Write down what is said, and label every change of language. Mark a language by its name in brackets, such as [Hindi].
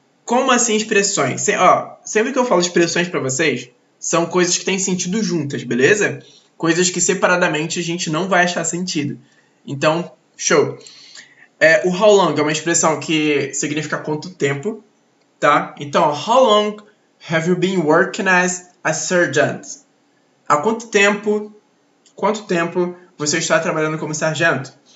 [Portuguese] Como assim expressões? Sempre que eu falo expressões para vocês, são coisas que têm sentido juntas, beleza? Coisas que separadamente a gente não vai achar sentido. Então, show. O how long é uma expressão que significa quanto tempo, tá? [English] Então, how long have you been working as a sergeant? [Portuguese] Há quanto tempo você está trabalhando como sargento?